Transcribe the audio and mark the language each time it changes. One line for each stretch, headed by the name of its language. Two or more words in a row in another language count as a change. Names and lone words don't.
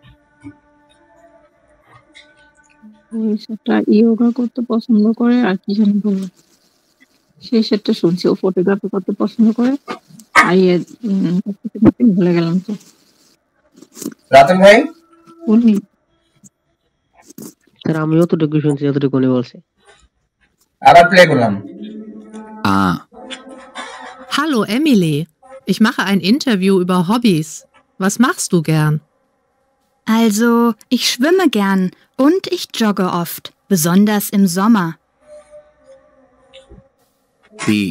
Bangla: সেটা ইয়োগা করতে পছন্দ করে, আর কি জানি বললো, সেই সেটটা শুনছি। ও ফটোগ্রাফি করতে পছন্দ করে, আর ভুলে গেলাম তো। রাতুল ভাই? উনি স্যার আমিও তো টুকু শুনছি, যতটুকু উনি বলছে। আবার প্লে করলাম।
German: Hallo Emily, ich mache ein Interview über Hobbys. Was machst du gern? Also, ich schwimme gern und ich jogge oft, besonders im Sommer. B.